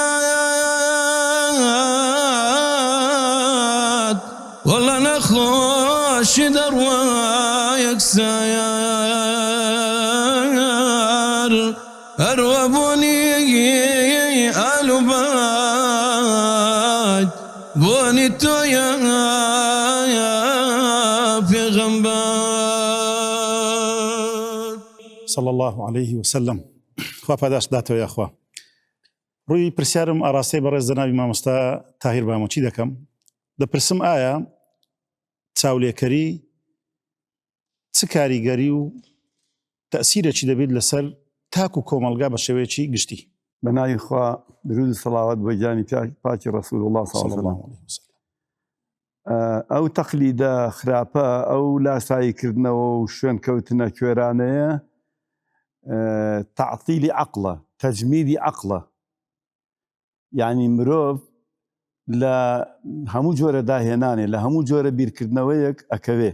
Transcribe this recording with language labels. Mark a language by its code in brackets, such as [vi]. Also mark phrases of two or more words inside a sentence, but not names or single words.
[ar] كاد والله نخوش دروايك سيار أروى بوني آلو باج بوني تو يا پیغمبر صلى الله عليه وسلم. [ckb] خوا پاداش داتەوە یاخوا. ڕووی پرسیارم ئاراستەی بەڕێز جەنابی مامۆستا تاهیر بامۆچی دەکەم. دەپرسم ئایا چاولێکەری چ کاریگەری و تەسیرێکی دەبێت لەسەر تاک و کۆمەلگا بە شێوەیەکی گشتی؟ بەناوی خوا درود و سەڵاوات بۆ گیانی پاکی ڕەسوول الله [ar] صلی الله عليه وسلم. [ckb] ئەو تەقلیدە خراپە ئەو لاساییکردنەوە و شوێن کەوتنە کوێرانەیە تعطیلی عەقڵە، تەجمیدی عەقڵە. یعنی مرۆڤ لە هەموو جۆرە داهێنانێ لە هەموو جۆرە بیرکردنەوەیەک ئەکەوێ.